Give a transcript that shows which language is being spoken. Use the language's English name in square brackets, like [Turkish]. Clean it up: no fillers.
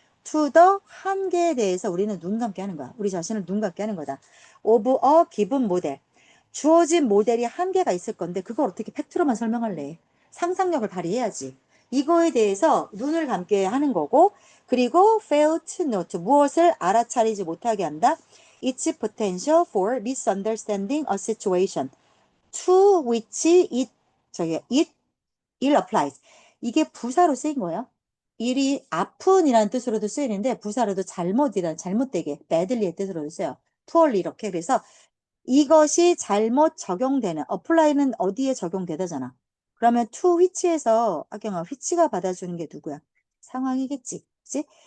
[English] to the [Korean] 한계에 대해서 우리는 눈 감게 하는 거야. 우리 자신을 눈 감게 하는 거다. [English] of a given model. [Korean] 주어진 모델이 한계가 있을 건데 그걸 어떻게 팩트로만 설명할래? 상상력을 발휘해야지. 이거에 대해서 눈을 감게 하는 거고 그리고 [English] fail to note. [Korean] 무엇을 알아차리지 못하게 한다? [English] its potential for misunderstanding a situation to which it ill applies. [Korean] 이게 부사로 쓰인 거예요. 일이 아픈이라는 뜻으로도 쓰이는데 부사로도 잘못되게 badly의 뜻으로도 써요. poorly 이렇게. 그래서 이것이 잘못 적용되는 apply는 어디에 적용되다잖아. 그러면 [English] to which [Korean] 에서 악영아 which가 받아주는 게 누구야? 상황이겠지. 그치?